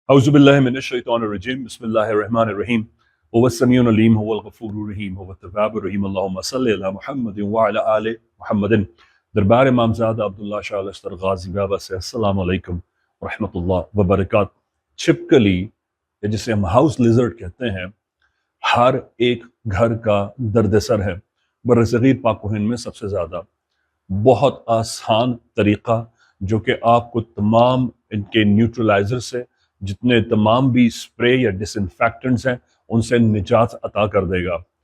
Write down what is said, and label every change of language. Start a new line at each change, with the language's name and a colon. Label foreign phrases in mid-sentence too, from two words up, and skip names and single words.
Arabic: أعوذ بالله من الشيطان الرجيم بسم الله الرحمن الرحيم هو السميع العليم هو الغفور الرحيم هو التواب الرحيم اللهم صل على محمد وعلى آل محمد.
Urdu: دربار امامزادہ عبداللہ شاہ الاشتر غازی بابا سے
Arabic: السلام عليكم ورحمة الله وبركاته.
Urdu: چھپکلی جسے ہم
English: house lizard
Urdu: کہتے ہیں، ہر ایک گھر کا دردِ سر ہے. برصغیر پاک و ہند میں سب سے زیادہ بہت آسان طریقہ جو کہ آپ کو تمام ان کے نیوٹرلائزر سے، جتنے تمام بھی سپرے یا ڈس انفیکٹنٹس ہیں، ان سے نجات عطا کر دے گا.